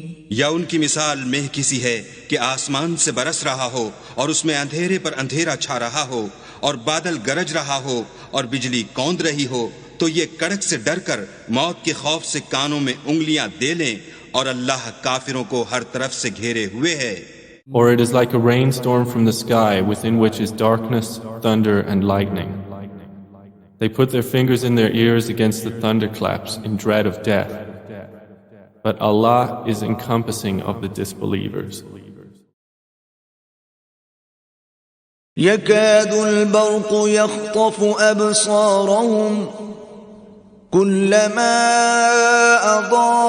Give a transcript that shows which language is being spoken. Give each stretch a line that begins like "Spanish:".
Urdu: یا ان کی مثال مہ کسی ہے کہ آسمان سے برس رہا ہو اور اس میں اندھیرے پر اندھیرا چھا رہا ہو اور بادل گرج رہا ہو اور بجلی کوند رہی ہو تو یہ کڑک سے ڈر کر موت کے خوف سے کانوں میں انگلیاں دے لیں اور اللہ کافروں کو ہر طرف سے گھیرے ہوئے ہے.
English: Or it is like a rainstorm from the sky within which is darkness, thunder, and lightning. They put their fingers in their ears against the thunderclaps in dread of death. But Allah is encompassing of the disbelievers.
Arabic: يكاد البرق يخطف أبصارهم كلما أضاء